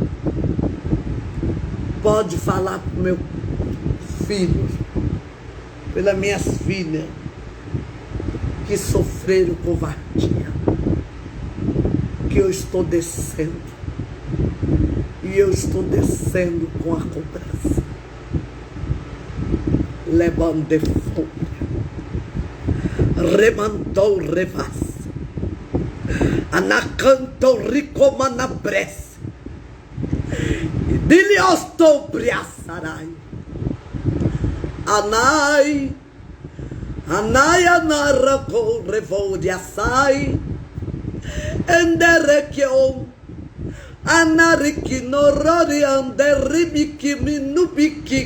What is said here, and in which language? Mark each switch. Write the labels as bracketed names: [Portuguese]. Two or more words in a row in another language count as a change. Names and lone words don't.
[Portuguese] Pode falar para o meu filho, pelas minhas filhas, que sofreram covardia, que eu estou descendo, e eu estou descendo com a cobrança, levando de fúria, remantou revas, anacantou ricomanabresse, e diliostou briaçarai, anai anarako revodiasai, enderekion, anariki norori anderibiki minubiki